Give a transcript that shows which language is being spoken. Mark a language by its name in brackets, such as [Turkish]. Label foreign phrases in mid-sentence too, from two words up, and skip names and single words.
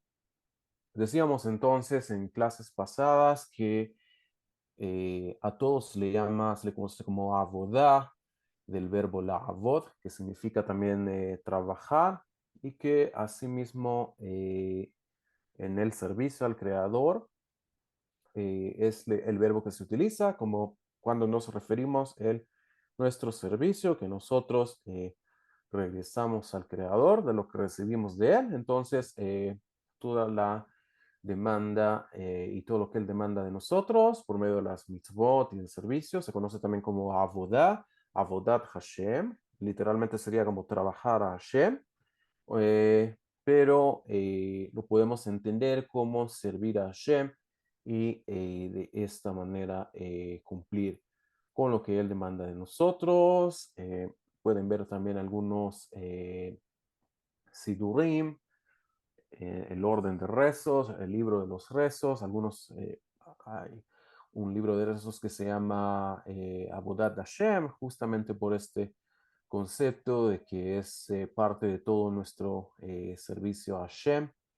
[Spanish] Decíamos entonces en clases pasadas que a todos se le conoce como avodá, del verbo la'avod, que significa también trabajar, y que asimismo en el servicio al creador es el verbo que se utiliza como cuando nos referimos a nuestro servicio, que nosotros regresamos al creador de lo que recibimos de él. Entonces, toda la demanda y todo lo que él demanda de nosotros por medio de las mitzvot y del servicio se conoce también como avodah, [Hebrew] עבודת השם. [Spanish] Literalmente sería como trabajar a Hashem, eh, pero lo podemos entender como servir a Hashem y de esta manera cumplir con lo que Él demanda de nosotros. Pueden ver también algunos Sidurim, el orden de rezos, el libro de los rezos, algunos, hay un libro de rezos que se llama Avodat Hashem, justamente por este concepto de que es parte de todo nuestro servicio a Hashem.